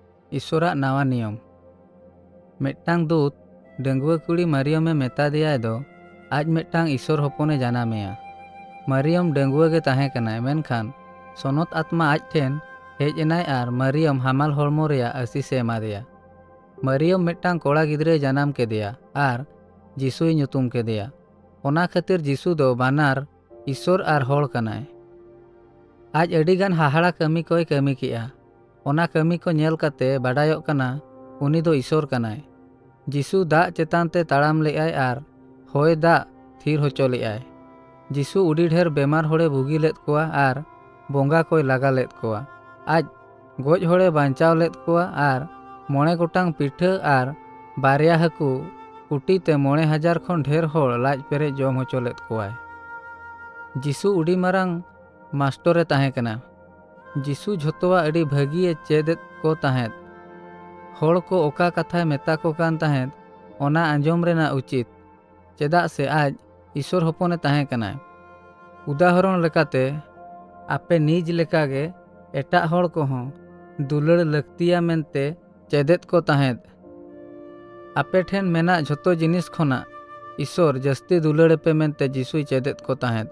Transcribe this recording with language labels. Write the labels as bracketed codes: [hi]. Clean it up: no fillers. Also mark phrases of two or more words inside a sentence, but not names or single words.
[sat] ईश्वराग नावा नियम। मिट्टांग दूत डंगुआ कुड़ी मरियमे मेता दिया दो आज मिट्टांग ईश्वर हपने जानामेया। मरियम डंगुआ गे ताहे कनाय मेनखान सनत आत्मा आज ठेन हेज एनाय आर मरियम हामाल हड़मो रेया आशीष एमा देया। मरियम मिट्टांग कोड़ा गिद्रे जानाम केदेया आर जीसुई ᱧᱩᱛᱩᱢ केदेया। ओना खातिर जीसु दो बानार ईश्वर आर हड़ कनाय। आज अडिगान हाहाड़ा कमी कोय कमी किया। ओना कमी को नेल काते बाडायोग कना उनी दो ईश्वर कनाय। जीसु दाग चेतान ते ताड़ाम लेआय आर होय दाग थीर होचो लेआय। जीसु उडी ढेर बेमार होड़े बुगी लेद कोआ आर बोंगा कोय लागा लेद कोआ। आज गोज होड़े बांचाव लेद कोआ आर 9 गोटांग पिठा आर बारिया हाकू कुटी ते 9,000 खन ढेर होड़ लाज पेरे जम होचो लेद कोआय। जीसु उडी मारांग मास्टरे ताहे कना। जीसु झोतोवा अडी भागिए चेदेत को ताहेत। होड़ को ओका कथाय मेता को कान ताहेत ओना आंजोम रेना उचित चेदा से आज ईश्वर हपने ताहे कनाय। उदाहरण लेकाते आपे निज लेकागे एटा होड़ कोहों दुलड़ लक्तिया मेनते चेदेत को ताहेत। आपे ठेन मेना झोतो जिनिस खोना ईश्वर जस्ती दुलड़ पे मेनते जीसुई चेदेत को ताहेत।